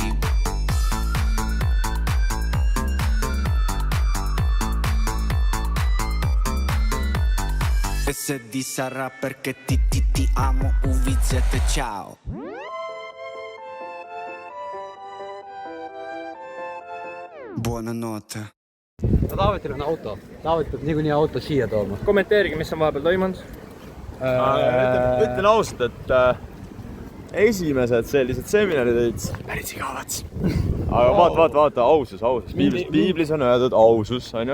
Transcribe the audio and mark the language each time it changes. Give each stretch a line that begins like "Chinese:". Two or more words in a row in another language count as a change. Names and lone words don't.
Italian: E se di sarà perché ti amo, UV7, ciao. Buonanotte.
Estonian: No Taavetil on auto. Taavet peab niikuinii auto siia tooma. Kommenteerige, mis on vahepeal toimunud. Ütlen ausalt, et esimesed sellised seminarid olid päris igavad. Aga vaata, ausus. Piiblis on öeldud ausus, on ju.